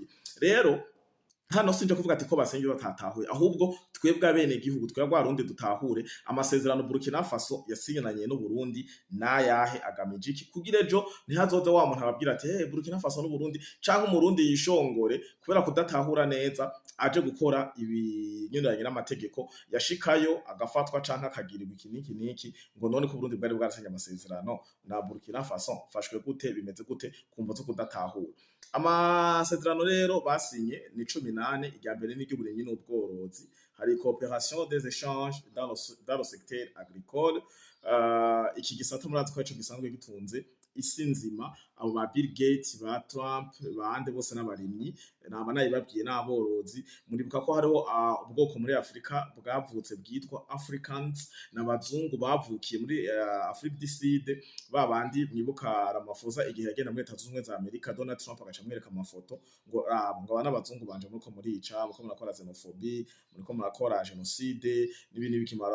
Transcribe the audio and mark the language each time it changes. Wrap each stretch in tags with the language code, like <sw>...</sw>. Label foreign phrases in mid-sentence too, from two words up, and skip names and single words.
<rn>Rero hano sinje kuvuga ati ko basenye batatahuye, ahubwo twebwe abene gihugu twebwe arundi dutahure amasezerano Burkina Faso yasinyanye no Burundi nayahe agamije iki, kugira ejo ntihazoze wa muntu ababwira ati Burkina Faso no Burundi canke umurundi yishongore kubera kudatahura neza aje gukora ibinyuranye n'amategeko yashikayo agafatwa canke akagirirwa iki niki ngo none ko Burundi bwari bwarasinye amasezerano na Burkina Faso fashwe gute, bimeze gute kumva zo kudatahura. Amasezerano rero basinye ni 18, irya mbere n'iry'uburimyi n'ubworozi, hari</rn> <fr>coopération des échanges dans le secteur agricole.</fr> <rn>Iki gisata murazi ko ico gisanzwe gitunze isi nzima, abo ba Bill Gates, ba Trump, bande bose n'abarimyi naba nayibabwiye n'aborozi. Muribuka ko hariho ubwoko muri Afrika bwavutse bwitwa Africans, n'abazungu bavukiye muri Afrique du Sud, babandi mwibuka Ramaphosa igihe yagenda muri Leta Zunze za Amerika, Donald Trump agaca mwereka amafoto ngo n'abazungu banje muriko murica, muriko murakora xenophobie, muriko murakora genocide n'ibindi bikimara.</rn>